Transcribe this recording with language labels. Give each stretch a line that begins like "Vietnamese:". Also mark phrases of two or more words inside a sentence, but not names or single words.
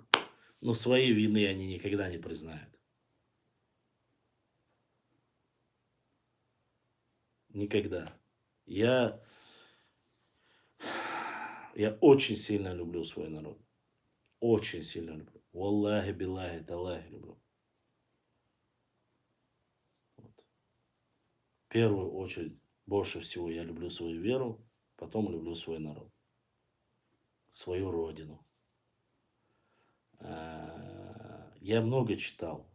Russian: Но своей вины они никогда не признают. Никогда. Я, я очень сильно люблю свой народ. Очень сильно люблю.
Arabic: والله بالله تالله люблю.
Russian: Вот. В первую очередь, больше всего я люблю свою веру, потом люблю свой народ, свою родину. Я много читал.